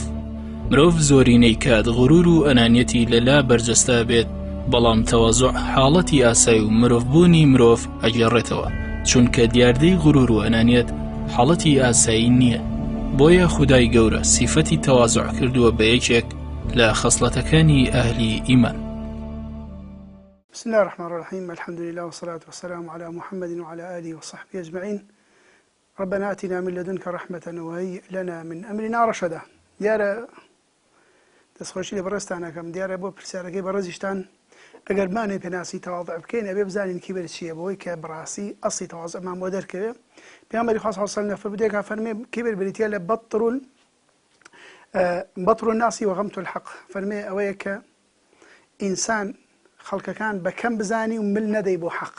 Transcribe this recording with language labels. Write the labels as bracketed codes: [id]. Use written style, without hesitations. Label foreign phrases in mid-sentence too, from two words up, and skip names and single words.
[ckb] مرۆڤ زۆرینەی کات غرور و ئەنانیەتی لەلا بەرجەستا بێت، بەڵام تەواضوع حاڵەتی ئاسایی و مرۆڤبوونی مرۆڤ ئەگێڕێتەوە، چونکە دیاردەی غرور و ئەنانیەت حاڵەتی ئاسایی نییە. بۆیە خودای گەورە سیفەتی تەواضوع کردووە بە یەکێک لە خەسڵەتەکانی ئەهلی ئیمان. [ar] بسم الله الرحمن الرحيم. الحمد لله والصلاة والسلام على محمد وعلى آله وصحبه أجمعين. ربنا آتنا من لدنك رحمة وهيئ لنا من أمرنا رشدا. [ckb] دیارە دەستخۆشی لە بەڕێستانەکەم، دیارە بۆ پرسیارەکەی بەڕێزیشتان ئەگەر مانێ پێناسی تەواضع بکەین ئەبێ بزانین کیبر چییە، بۆی کە بڕاستی ئەسڵی تەواضعمان بۆ دەرکەوێ. پێغەمبەری خوا [ar] صلی الله علیه و سلم [ckb] فەرمودەیەکە فەرمێ کیبر بریتیە لە [ar] بەطر الناس وغەمت الحق، [ckb] فەرمێ ئەوەیە کە ئینسان خەڵکەکان بەکەم بزانی و مل نەدەی بۆ حەق.